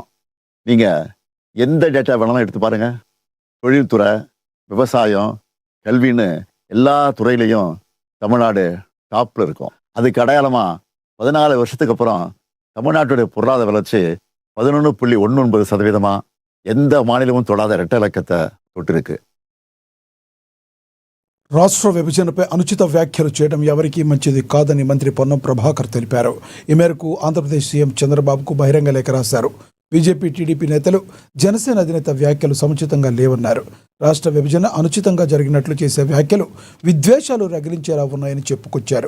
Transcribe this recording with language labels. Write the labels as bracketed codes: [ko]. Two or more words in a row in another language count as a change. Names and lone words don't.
[ta] நீங்கள் எந்த டேட்டா வேணாலும் எடுத்து பாருங்கள். தொழில்துறை, விவசாயம், கல்வின்னு எல்லா துறையிலையும் தமிழ்நாடு டாப்பில் இருக்கும். அதுக்கு அடையாளமாக 14 வருஷத்துக்கு அப்புறம் தமிழ்நாட்டுடைய பொருளாதார வளர்ச்சி 11.19% எந்த மாநிலமும் தொடாத இரட்டை இலக்கத்தை தொட்டிருக்கு. [te] రాష్ట్ర విభజనపై అనుచిత వ్యాఖ్యలు చేయడం ఎవరికీ మంచిది కాదని మంత్రి పొన్నం ప్రభాకర్ తెలిపారు. ఈ మేరకు ఆంధ్రప్రదేశ్ సీఎం చంద్రబాబుకు బహిరంగ లేఖ రాశారు. బీజేపీ టీడీపీ నేతలు జనసేన అధినేత వ్యాఖ్యలు సముచితంగా లేవన్నారు. రాష్ట్ర విభజన అనుచితంగా జరిగినట్లు చేసే వ్యాఖ్యలు విద్వేషాలు రగిలించేలా ఉన్నాయని చెప్పుకొచ్చారు.